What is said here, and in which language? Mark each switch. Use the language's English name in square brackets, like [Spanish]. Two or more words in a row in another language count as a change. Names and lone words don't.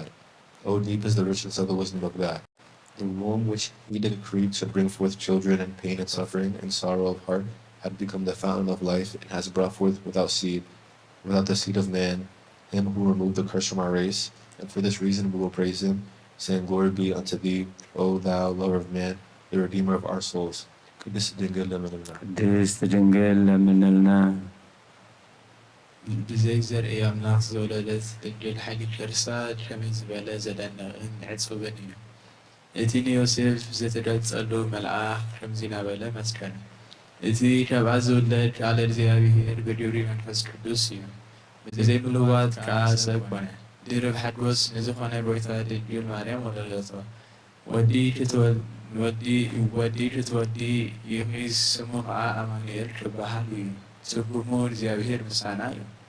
[English] O deep is the richness of the wisdom of God. The womb which he decreed should bring forth children in pain and suffering and sorrow of heart had become the fountain of life and has brought forth without the seed of man, him who removed the curse from our race. And for this reason we will praise him, saying, Glory be unto thee, O thou lover of man, the redeemer of our souls. [Amharic] ቅድስት ድንግል ለምንልና። ቅድስት ድንግል ለምንልና። [Tigrinya] ብዘይ ዘርኢ ኣምላኽ ዝወለደት ድንግል ሓይሊ ክርሳድ ከመይ ዝበለ ዘደንቕን ዕጹብን እዩ። እቲ ንዮሴፍ ዝተገጸሉ መልኣኽ ከምዚ እናበለ መስከረ። እቲ ካብኣ ዝውለድ ቃል እግዚኣብሔር ብግብሪ መንፈስ ቅዱስ እዩ። ብዘይ ምልዋጥ ከዓ ሰብ ኮነ። ድርብ ሓጎስ ንዝኾነ ጎይታ ድንግል ማርያም ወለደቶ። ወዲ ክትወዲ ይኺስ ስሙ ከዓ ኣማኑኤል ክበሃል እዩ። ትርጉሙ እግዚኣብሔር ምሳና እዩ።